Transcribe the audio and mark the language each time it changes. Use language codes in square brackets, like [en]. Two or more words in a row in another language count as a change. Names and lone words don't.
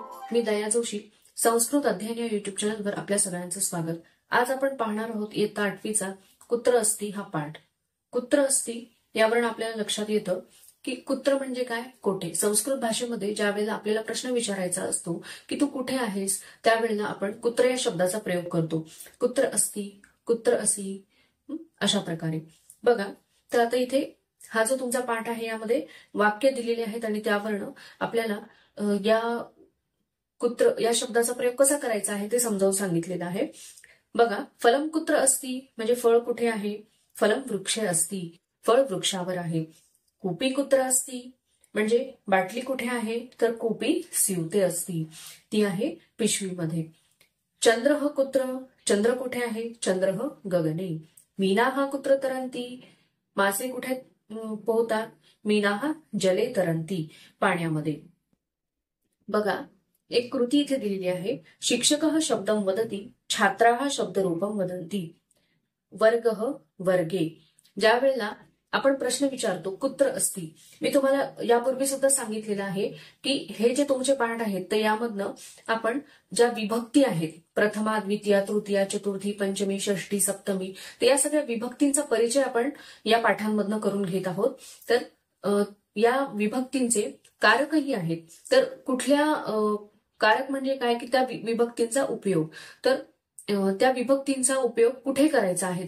[mr] मी दया जोशी. संस्कृत अध्ययन या युट्यूब चॅनलवर आपल्या सगळ्यांचं स्वागत. आज आपण पाहणार आहोत इयत्ता 8वीचा कुत्र अस्ति हा पाठ. कुत्र अस्ति यावरून आपल्याला लक्षात येतं की कुत्र म्हणजे काय, कोठे. संस्कृत भाषेमध्ये ज्या वेळेला आपल्याला प्रश्न विचारायचा असतो की तू कुठे आहेस, त्यावेळेला आपण कुत्र या शब्दाचा प्रयोग करतो. [sa] कुत्र अस्ति, कुत्र असि, [mr] अशा प्रकारे. बघा, तर आता इथे हा जो तुमचा पाठ आहे यामध्ये वाक्य दिलेले आहेत आणि त्यावरनं आपल्याला या कुत्र या शब्दाचा प्रयोग कसा करायचा आहे ते समजावून सांगितलेलं आहे. बघा, [sa] फलम कुत्र अस्ति [mr] म्हणजे फळ कुठे आहे. [sa] फलम वृक्षे अस्ति, [mr] फळ वृक्षावर आहे. [sa] कूपी कुत्र अस्ति [mr] म्हणजे बाटली कुठे आहे, तर [sa] कूपी स्यूते अस्ति, [mr] ती आहे पिशवीमध्ये. [sa] चंद्रः कुत्र, [mr] चंद्र कुठे आहे, [sa] चंद्रः गगने. मीनाः कुत्र तरन्ति, [mr] मासे कुठे पोहतात, [sa] मीनाः जले तरन्ति, [mr] पाण्यामध्ये. बघा, एक कृती इथे दिलेली आहे. [sa] शिक्षकः शब्दं वदति, छात्राः शब्दरूपं वदन्ति. वर्गः वर्गे. [mr] ज्या वेळेला आपण प्रश्न विचारतो [sa] कुत्र अस्ति, [mr] मी तुम्हाला यापूर्वी सुद्धा सांगितलेलं आहे की हे जे तुमचे पाठ आहेत तर यामधनं आपण ज्या विभक्ती आहेत, प्रथमा, द्वितीया, तृतीया, चतुर्थी, पंचमी, षष्ठी, सप्तमी, तर या सगळ्या विभक्तींचा परिचय आपण या पाठांमधनं करून घेत आहोत. तर या विभक्तींचे कारकही आहेत. तर कुठल्या कारक म्हणजे काय की त्या विभक्तींचा उपयोग, तर त्या विभक्तींचा उपयोग कुठे करायचा आहे.